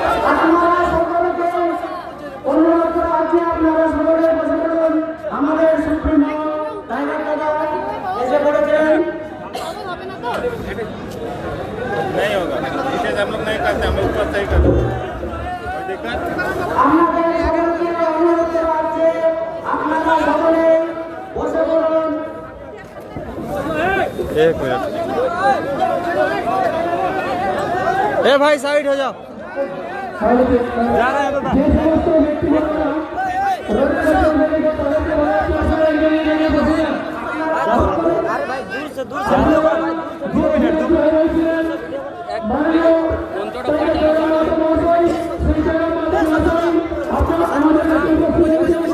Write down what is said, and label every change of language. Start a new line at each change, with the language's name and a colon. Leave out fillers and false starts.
Bangla: আপনারা সকলকে অনুরোধ করা আছে, আপনারা সকলে বসে পড়ুন। আমাদের সুপ্রিমো টাইগার দাদা এসে পড়েছেন।
Hindi: नहीं होगा, इसे हम लोग नहीं करते, हम लोग ऊपर से ही करते हैं।
Bangla: আমাদের সকলকে অনুরোধ করা আছে, আপনারা সকলে বসে পড়ুন।
Hindi: एक मिनट, ए भाई साइड हो जाओ, जा रहे हैं दादा।
Bangla: যে সমস্ত ব্যক্তিগণরা রোডের সামনে তাদেরকে বলা হচ্ছে আপনারা এগিয়ে এগিয়ে বসে যান।
Hindi: अरे भाई दूर से 2 मिनट, 2 मिनट।
Bangla: মাননীয় টাইগার জয়রাম মাতা মহাশয়, শ্রী জয়রাম মাতা মহাশয়, আপনারা আমাদের কাছে উপস্থিত হয়েছেন।